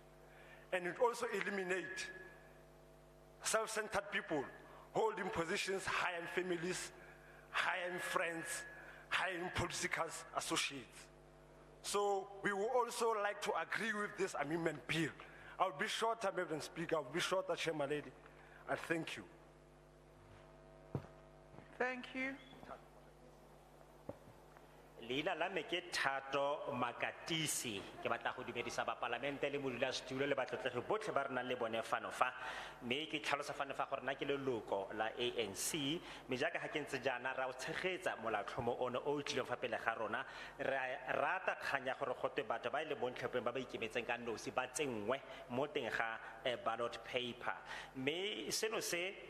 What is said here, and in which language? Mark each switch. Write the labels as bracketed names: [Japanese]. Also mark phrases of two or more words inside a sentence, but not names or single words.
[English] And it also eliminate self-centered people holding positions high in families, high in friends, high in political associates. So we would also like to agree with this amendment bill. I'll be shorter, Madam Speaker, I'll be shorter, Chairman Lady. I thank you. Thank you. [Tswana] Leina la me ke Thato Makatisi ke batla go dumedisa ba parlamente le modulasetulo le batlotlegi botlhe ba rena le bone fano fa mme ke tlhalosa fano fa gore na ke leloko la ANC me jaaka ha ke ntse jana ra o tshegetsa molaotlhomo ono o tlileng fa pele ga rona ra rata kganya gore gotwe batho ba ile bontlhopheng ba ba ikemetseng ka nosi ba tsengwe mo teng ga [English] ballot paper [Tswana] mme seno se